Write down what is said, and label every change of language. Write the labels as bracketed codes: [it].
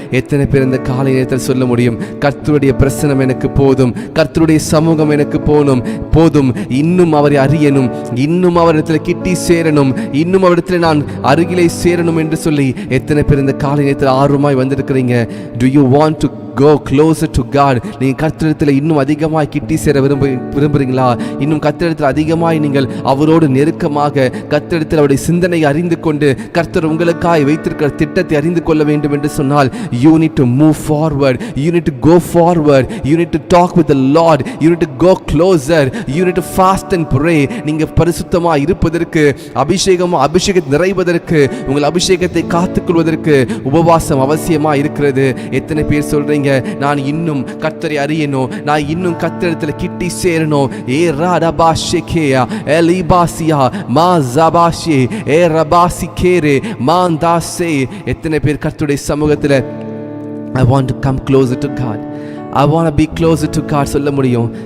[ta] எத்தனை பேர் இந்த காலை நேரத்தில் சொல்ல முடியும், கர்த்தருடைய பிரசன்னம் எனக்கு போதும், கர்த்தருடைய சமூகம் எனக்கு போதும். இன்னும் அவரை அறியணும், இன்னும் அவரிடத்தில் கிட்டி சேரணும், இன்னும் அவரிடத்தில் நான் அருகிலே சேரணும் என்று சொல்லி எத்தனை பேர் இந்த காலை நேரத்தில் ஆர்வமாய் வந்திருக்கிறீங்க. [en] Do you want to go closer to God? [ta] நீங்க கர்த்தரிடத்தில் இன்னும் அதிகமாய் கிட்டி சேர விரும்புறீங்களா? இன்னும் கர்த்தரிடத்தில் அதிகமாய் நீங்கள் அவரோடு நெருக்கமாக கர்த்தரிடத்தில் அவருடைய சிந்தனை அறிந்து கொண்டு கர்த்தர் உங்களுக்காய் வைத்திருக்கிற திட்டத்தை அறிந்து கொள்ள வேண்டும் என்று சொன்னால் [en] you need to move forward, you need to go forward, you need to talk with the Lord, you need to go closer, you need to fast and pray. [ta] நீங்க பரிசுத்தமாய் இருப்பதற்கு, அபிஷேகத்தை நிறைவதற்கு, உங்கள் அபிஷேகத்தை காத்துக்கொள்வதற்கு உபவாசம் அவசியமா இருக்கிறது. எத்தனை பேர் சொல்றீங்க, நான் இன்னும் கர்த்தரை அறியணும், நான் இன்னும் கர்த்தரிடத்தில் கிட்டி சேரணும். ஏ ராடாபாஷேகேயா எலிபாசியா மாஸாபாஷே ஏ ரபாசிகேரே மாந்தாசே. எத்தனை பேர் கர்த்தருடைய சமூகத்தில் [en] I want to come closer to God, I want to be closer to God [ta] சொல்ல முடியும்?